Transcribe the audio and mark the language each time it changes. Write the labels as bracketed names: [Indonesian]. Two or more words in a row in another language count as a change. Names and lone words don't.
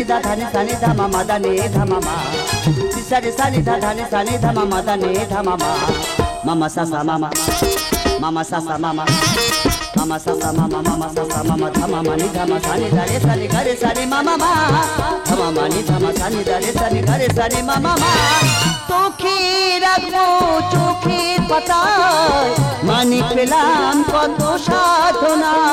[Bangla] dha, dhani sani dhama, madane dhama ma, sani dha, dhani sani dhama, madane dhama ma, mama sa mama, mama sa mama. মামা সাসা মামা মামা সাসা মামা ধামা মানি ধামা সানি দারে সানি গারে সানি মামা মা ধামা মানি ধামা সানি দারে সানি গারে সানি মামা মা তোকে রাখবো চোখের পাতায় মানিক পেলাম কত সাধনা